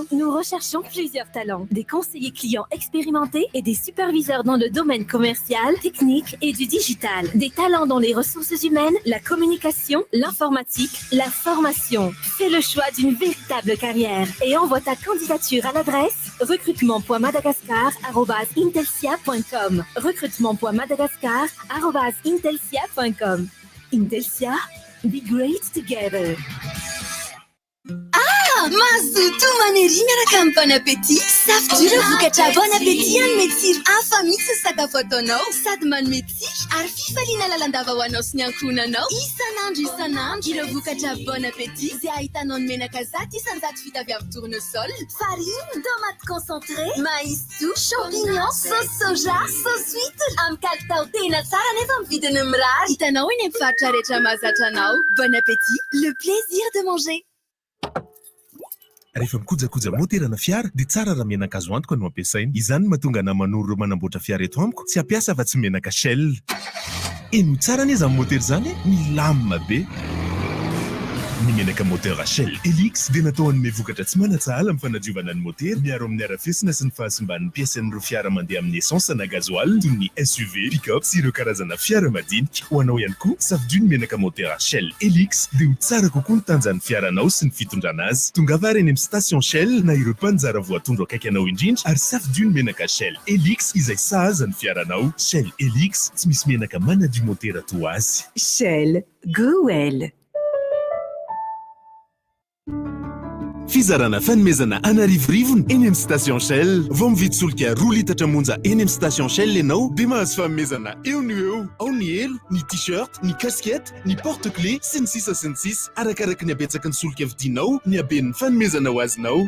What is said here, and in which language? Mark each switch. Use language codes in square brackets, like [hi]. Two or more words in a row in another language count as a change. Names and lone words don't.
[fr] Nous recherchons plusieurs talents, des conseillers clients expérimentés et des superviseurs dans le domaine commercial, technique et du digital. Des talents dans les ressources humaines, la communication, l'informatique, la formation. Fais le choix d'une véritable carrière et envoie ta candidature à l'adresse recrutement.madagascar@intelsia.com. recrutement.madagascar@intelsia.com. Intelsia, [en] be great together. [mg] Mazoto manery miaraka amin'ny bon appétit. Safidira vokatra bon appétit any metsiro hafa mihitsy ny sakafo ataonao sady manome tsika ary fifaliana lalandava ho anao sy ny ankohonanao isanandro ireo vokatra bon appétit izay ahitanao ny menaka zato isanjato vita avy amin'ny [fr] tournesol, farine, tomate concentré, maïs doux, champignon, sauce soja, sauce huître [mg] amin'ny kalitao tena tsara nefa amin'ny vidiny mirary. Hitanao eny amin'ny mpivarotra rehetra mahazatra anao. [fr] Bon appétit, le plaisir de manger. [mg] Rehefa mikojakoja moterana fiara dia tsara raha menaka azo antoka no ampiasaina. Izany no mahatonga namanoro ireo manamboatra fiara eto amiko tsy ampiasa afa tsy menaka Shell. Eno tsara anie izany motera izany milamina be. Ny menaka motera Shell Helix dia natao hanome vokatra tsy manatsahala amin'ny fanadiovana ny motera miaro amin'ny arafesina sy ny fahasimban'ny piasan'ireo fiara mandeha amin'ny essence na gasoil toy ny SUV, pick-up sy ireo karazana fiara madinika. Ho anao ihany koa safidio ny menaka motera Shell Helix dia ho tsara kokoa ny tanjan'ny fiaranao sy ny fitondrana azy. Tongava ary eny amin'ny station Shell na ireo mpanjara voatondro akaiky anao indrindra ary safidio ny menaka Shell Helix izay sahaza ny fiaranao. Shell Helix tsy misy menaka manadio motera toa azy. [en] Shell, go well. [mg] Fizarana fanomezana anarivorivony eny amin'ny station Shell. Vao mividy solika 2 litatra monja eny amin'ny station Shell ianao dia mahazo fanomezana eo no eo. Ao ny elo, ny t-shirt, ny casquette, ny porte-clés sy ny sisa arakaraka ny abetsaky ny solika vidinao, ny haben'ny fanomezana ho azonao.